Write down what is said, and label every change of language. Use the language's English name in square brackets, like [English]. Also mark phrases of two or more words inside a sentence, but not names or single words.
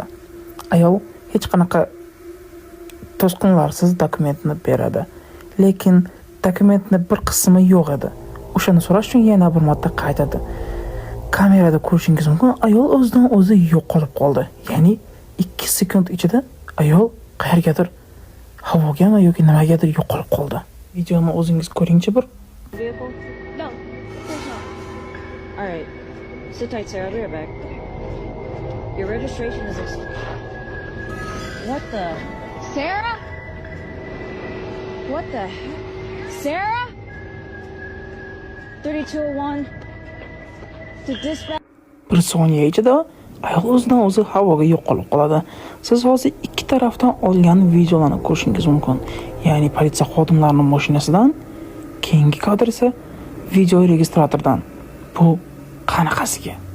[Uzbek] Ayol hech qanaqa to'sqinlarsiz dokumentni beradi, lekin dokumentning bir qismi yo'q edi. O'shani so'rash uchun yana bir marta qaytadi. Kamerada ko'rishingiz mumkin, ayol o'zidan o'zi yo'qolib qoldi. Ya'ni 2 sekund ichida ayol qayergadir havogami yoki nimagadir yo'qolib qoldi. Videoni o'zingiz ko'ringchi bir. [English] Vehicle? No, of course not. All right, sit tight, Sarah. I'll be right back. Your registration is What the? Sarah? What the heck? Sarah? 3201 to dispatch. [Uzbek] Bir soniya ichida ayol o'zidan o'zi havoga yo'qolib qoladi. Siz hozir ikki tarafdan olgan videolarni ko'rishingiz mumkin. Ya'ni politsiya xodimlarining mashinasidan, keyingi kadr esa video registratordan. Bu qanaqasiga?